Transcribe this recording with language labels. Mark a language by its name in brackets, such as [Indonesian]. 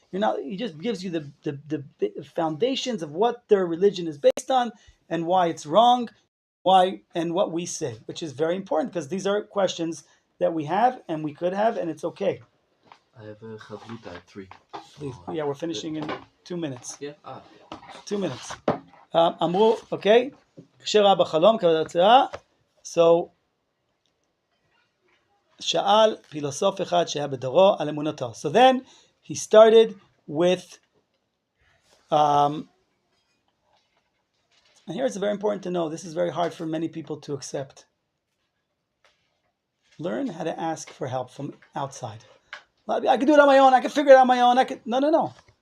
[English] He just gives you the foundations of what their religion is based on and why it's wrong, why and what we say, which is very important because these are questions that we have and we could have, and it's okay. I have a chavruta at 3. Please. Yeah, we're finishing in 2 minutes. Yeah. 2 minutes. [Hebrew] אמרו, [English] okay. [Hebrew] כאשר ראה בחלום כבוד הצעה, so שאל פילוסוף אחד שהיה בדורו על אמונתו. [English] So then he started with, and here it's very important to know, this is very hard for many people to accept. Learn how to ask for help from outside. I can do it on my own, I can figure it out on my own, No.